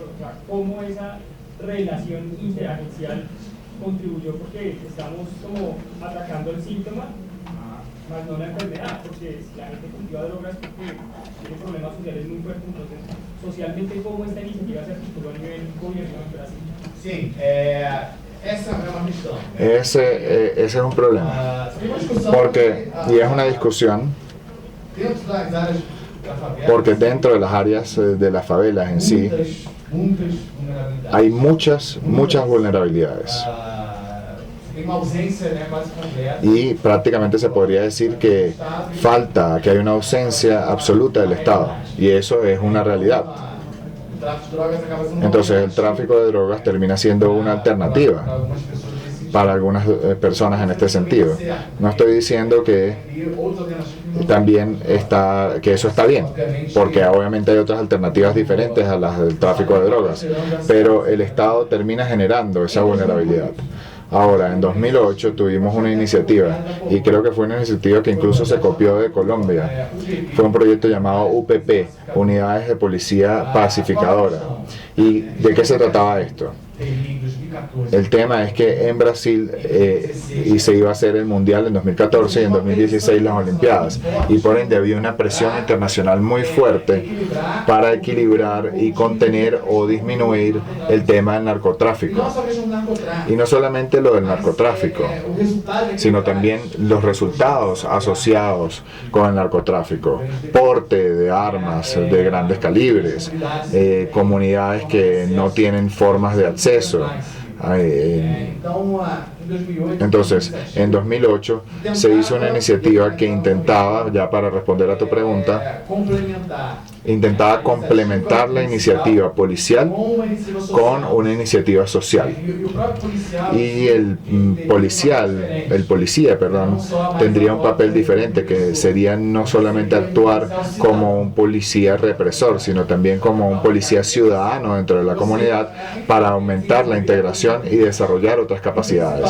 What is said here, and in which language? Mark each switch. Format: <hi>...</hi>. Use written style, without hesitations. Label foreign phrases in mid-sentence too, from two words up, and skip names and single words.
<es>O sea, ¿cómo esa relación interagencial contribuyó? Porque estamos como atacando el síntoma, más no la enfermedad, porque si la gente cultiva drogas porque tiene problemas sociales muy fuertes, entonces socialmente cómo esta iniciativa se articuló a nivel gobierno en Brasil.</es> <pt>Sim, essa é uma questão.</pt> <es>Ese es un problema.</es> <pt>Tem uma discussão</pt> <es>Porque, y es una discusión,</es> <pt>dentro das áreas da favela,</pt> <es>porque dentro de las áreas de las favelas en sí</es> <pt>muitas vulnerabilidades.</pt> <es>hay muchas vulnerabilidades.</es> <pt>Tem uma ausência, né, quase completa.</pt> <es>Y prácticamente se podría decir que hay una ausencia absoluta del Estado. Y eso es una realidad.</es> <pt>O tráfico de drogas acaba sendo</pt> <es>Entonces el tráfico de drogas termina siendo una alternativa</es> <pt>para algumas pessoas nesse sentido.</pt> <es>para algunas personas en este sentido. No estoy diciendo que</es> <pt>E outras alternativas</pt> <es>también que eso está bien, porque obviamente hay otras alternativas diferentes a las del tráfico de drogas, pero el Estado termina generando esa vulnerabilidad. Ahora, en 2008 tuvimos una iniciativa, y creo que fue una iniciativa que incluso se copió de Colombia. Fue un proyecto llamado UPP, Unidades de Policía Pacificadora. ¿Y de qué se trataba esto?</es> <pt>em 2014.</pt> <es>El tema es que en Brasil y se iba a hacer el Mundial en 2014 y en 2016 las Olimpiadas, y por ende había una presión internacional muy fuerte para equilibrar y contener o disminuir el tema del narcotráfico.</es> <pt>Não só a questão do narcotráfico,</pt> <es>Y no solamente lo del narcotráfico,</es> <pt>o resultado é que</pt> <es>sino también los resultados asociados con el narcotráfico, porte de armas de grandes calibres, comunidades que no tienen formas de acceso.</es> <pt>Então, em 2008,</pt> <es>Entonces, en 2008 se hizo una iniciativa que intentaba, ya para responder a tu pregunta, intentaba complementar la iniciativa policial</es> <pt>com uma iniciativa social.</pt> <es>con una iniciativa social.</es> <pt>E o próprio policial,</pt> <es>Y el policía, tendría un papel diferente, que sería no solamente actuar como un policía represor, sino también como un policía ciudadano dentro de la comunidad para aumentar la integración y desarrollar otras capacidades.</es>